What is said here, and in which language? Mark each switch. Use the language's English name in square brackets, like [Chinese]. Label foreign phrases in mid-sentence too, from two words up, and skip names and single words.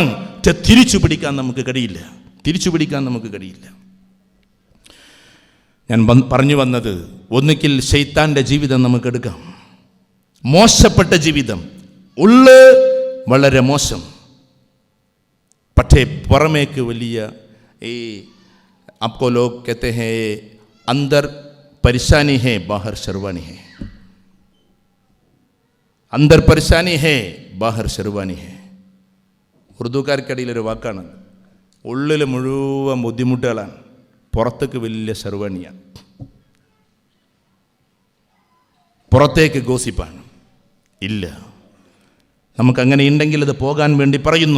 [Malayalam] തിരിച്ചു പിടിക്കാൻ നമുക്ക് കഴിയില്ല. ഞാൻ പറഞ്ഞു വന്നത്, ഒന്നുകിൽ ശൈത്താന്റെ ജീവിതം നമുക്കെടുക്കാം, മോശപ്പെട്ട ജീവിതം, ഉള്ള് വളരെ മോശം, പക്ഷേ പുറമേക്ക് വലിയ ഈ [Hindi] आपको लोग कहते हैं अंदर परेशानी है बाहर शर्वानी है, अंदर परेशानी है बाहर शर्वानी है. [Malayalam] ഉറുദുക്കാർക്കിടയിലൊരു വാക്കാണ്. ഉള്ളിൽ മുഴുവൻ ബുദ്ധിമുട്ടുകളാണ്, പുറത്തേക്ക് വലിയ ശർവാണിയാണ്, പുറത്തേക്ക് ഗോസിപ്പാണ്. ഇല്ല, നമുക്കങ്ങനെ ഉണ്ടെങ്കിൽ അത് പോകാൻ വേണ്ടി പറയുന്നു.